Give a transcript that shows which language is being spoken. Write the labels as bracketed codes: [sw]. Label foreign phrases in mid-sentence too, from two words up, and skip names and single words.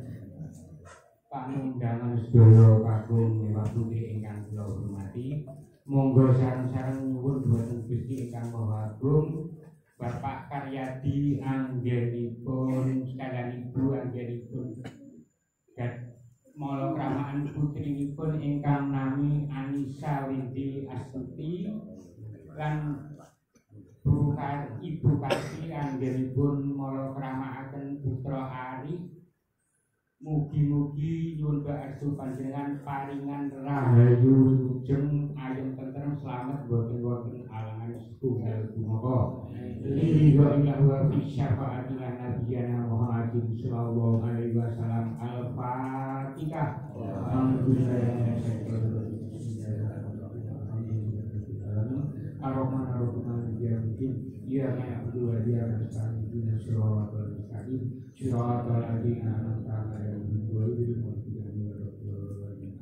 [jv] Panundangan sedaya kagum Bapak Budi ingkang kula hormati, monggo sareng-sareng nyuwun dhumateng Gusti ingkang Maha Agung Bapak Karyadi anggenipun sekalian ibu anggenipun mala kramaan putrinipun ingkang nami Anissa Windy Astuti lan Ibu Kasih anggenipun mala kramaaken putra Ari. Mugi-mugi nyuwun astu panjenengan paringan rahayu sujeng ayem tentrem slamet boten wonten alangan setunggal punapa. [ar] لله وفي شفاعة نبينا محمد صلى الله عليه وسلم. Al-Fatihah. الرحمن يا نعبد وإياك نستعين اهدنا الصراط المستقيم صراط الذين أنعمت عليهم غير المغضوب عليهم ولا الضالين.